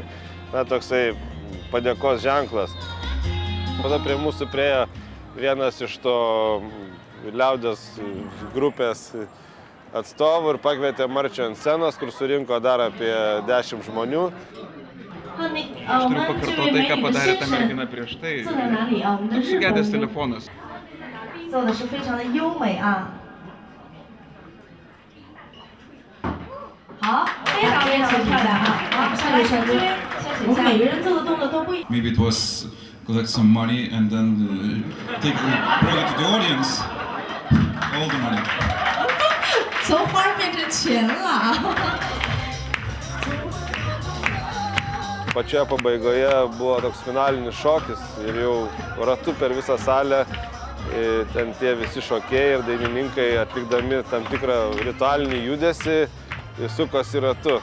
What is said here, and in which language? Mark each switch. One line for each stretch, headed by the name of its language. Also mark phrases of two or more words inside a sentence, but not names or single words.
Lithuanian: Toksai padėkos ženklas. Tada prie mūsų priėjo vienas iš to liaudės grupės atstovų ir pakvietė Marčią ant scenos, kur surinko dar apie 10 žmonių. Aš turiu pakartoti tai, ką padarė ta mergina prieš tai. Toks sugedęs telefonas.
Chinese: 做的是非常的优美啊。好，非常非常漂亮啊！好，下面帅哥，我们每个人做的动作都不一样。
English: Maybe it was collect some money and then bring it to the audience. All the money.
Chinese: 从花儿变成钱了。
Lithuanian: Pačioje pabaigoje buvo toks finalinis šokis ir jau ratu per visą salę ten tie visi šokėjai ir dainininkai atlikdami tam tikrą ritualinį judesį sukosi ratu.